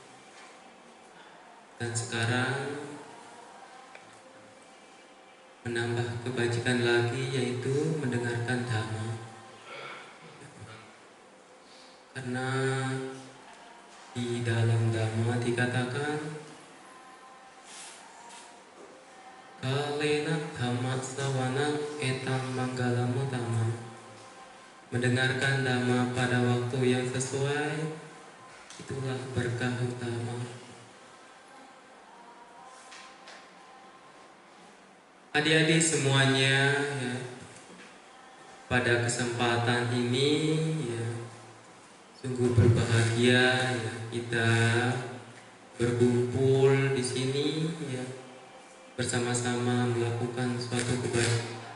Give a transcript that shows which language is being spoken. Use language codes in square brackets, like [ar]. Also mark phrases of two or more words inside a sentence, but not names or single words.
[id] Dan sekarang menambah kebajikan lagi yaitu mendengarkan Dhamma. Karena di dalam Dhamma dikatakan [pi] kalena dhamma sawana etam manggalam utama. [id] Mendengarkan Dhamma pada waktu yang sesuai itulah berkah utama. Adik-adik semuanya ya, pada kesempatan ini ya sungguh berbahagia ya kita berkumpul di sini ya bersama-sama melakukan suatu kebaikan.